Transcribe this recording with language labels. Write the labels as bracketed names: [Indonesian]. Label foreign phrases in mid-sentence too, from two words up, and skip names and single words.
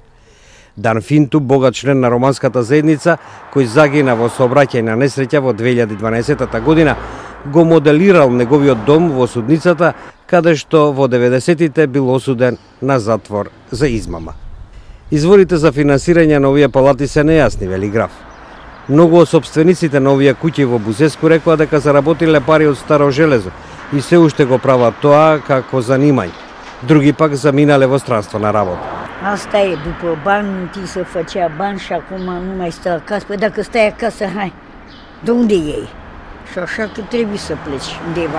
[Macedonian] Дан Финту, богат член на романската заедница, кој загина во сообраќајна несреќа во 2012 година, го моделирал неговиот дом во судницата, каде што во 90-тите бил осуден на затвор за измама. Изворите за финансирање на овие палати се нејасни, вели Граф. Многу од собствениците на овие куќи во Бузеску рекоа дека заработиле пари од старо железо и се уште го прават тоа како занимање. Други пак заминале во странство на работа. [Romanian] Asta e, după bani, ți se făcea bani și acum nu mai stă acasă. Păi dacă stai acasă, hai, de unde iei? Și așa că trebuie să pleci undeva.